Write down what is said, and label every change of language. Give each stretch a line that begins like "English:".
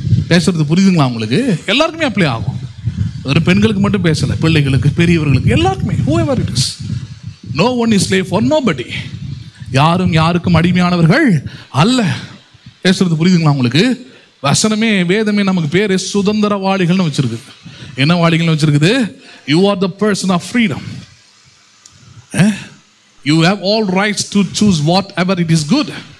Tamil: பேசுறது புரியுதுங்களா உங்களுக்கு? எல்லாருக்குமே அப்ளை ஆகும். ஒரு பெண்களுக்கு மட்டும் பேசலை, பிள்ளைகளுக்கு, பெரியவர்களுக்கு, எல்லாருக்குமே.
English: whoever it is, no one is slave for nobody.
Tamil: யாரும் யாருக்கும் அடிமையானவர்கள் அல்ல. பேசுறது புரியுதுங்களா உங்களுக்கு? வசனமே, வேதமே நமக்கு பேரு சுதந்திரவாளிகள்னு வச்சிருக்குது. என்ன வாளிகள்னு வச்சிருக்குது?
English: You are the person of freedom. You have all rights to choose whatever it is good.